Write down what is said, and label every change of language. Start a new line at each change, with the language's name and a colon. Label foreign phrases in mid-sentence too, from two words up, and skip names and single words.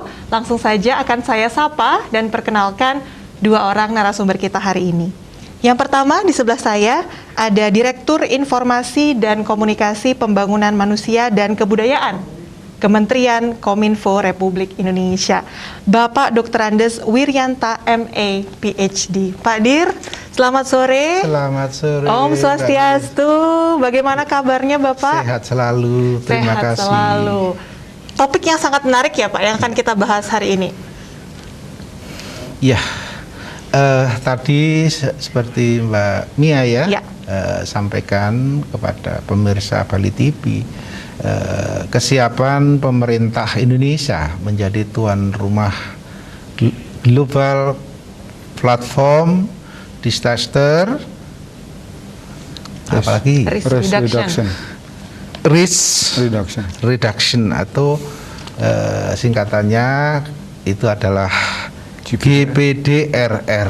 Indonesian: Langsung saja akan saya sapa dan perkenalkan dua orang narasumber kita hari ini. Yang pertama di sebelah saya ada Direktur Informasi dan Komunikasi Pembangunan Manusia dan Kebudayaan Kementerian Kominfo Republik Indonesia, Bapak Dr. Andes Wiryanta MA PhD. Pak Dir, selamat sore. Selamat sore. Om Swastiastu. Bagaimana kabarnya Bapak? Sehat selalu. Terima kasih. Sehat selalu. Topik yang sangat menarik ya Pak yang akan kita bahas hari ini. Ya, tadi seperti Mbak Mia ya. Sampaikan kepada pemirsa Bali TV, kesiapan pemerintah Indonesia menjadi tuan rumah
English: global platform disaster
Indonesian: apalagi
English: risk reduction
Indonesian: atau singkatannya itu adalah GPDRR.